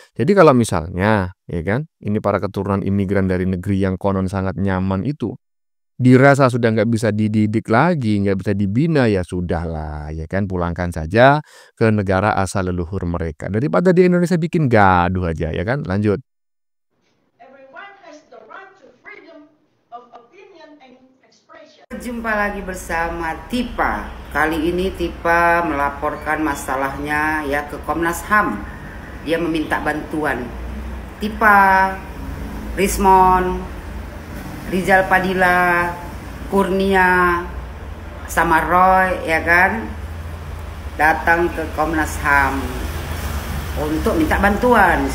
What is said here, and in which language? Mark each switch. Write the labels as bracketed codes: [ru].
[id] Jadi kalau misalnya, ya kan, ini para keturunan imigran dari negeri yang konon sangat nyaman itu dirasa sudah nggak bisa dididik lagi, nggak bisa dibina, ya sudahlah, ya kan, pulangkan saja ke negara asal leluhur mereka. Daripada di Indonesia bikin gaduh aja, ya kan. Lanjut. [en] Everyone has the right to freedom of opinion and expression. [id] Jumpa lagi bersama Tipa. Kali ini Tipa melaporkan masalahnya ya ke Komnas HAM. Dia meminta bantuan. Tipa, Rismon, Rizal Padilla, Kurnia, sama Roy, ya kan, datang ke Komnas HAM untuk minta bantuan.